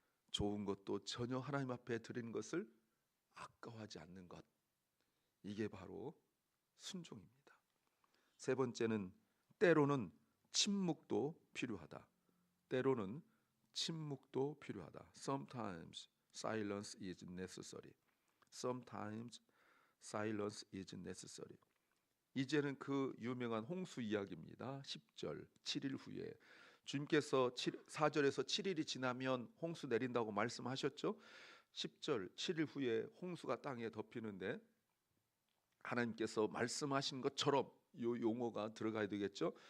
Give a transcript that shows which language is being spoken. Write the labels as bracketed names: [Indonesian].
[Korean] 좋은 것도 전혀 하나님 앞에 드리는 것을 아까워하지 않는 것, 이게 바로 순종입니다. 세 번째는 때로는 침묵도 필요하다. 때로는 침묵도 필요하다. [English] Sometimes silence is necessary. Sometimes silence is necessary. [Korean] 이제는 그 유명한 홍수 이야기입니다. 10절 7일 후에 주님께서 4절에서 7일이 지나면 홍수 내린다고 말씀하셨죠. 10절 7일 후에 홍수가 땅에 덮이는데 하나님께서 말씀하신 것처럼, 이 용어가 들어가야 되겠죠.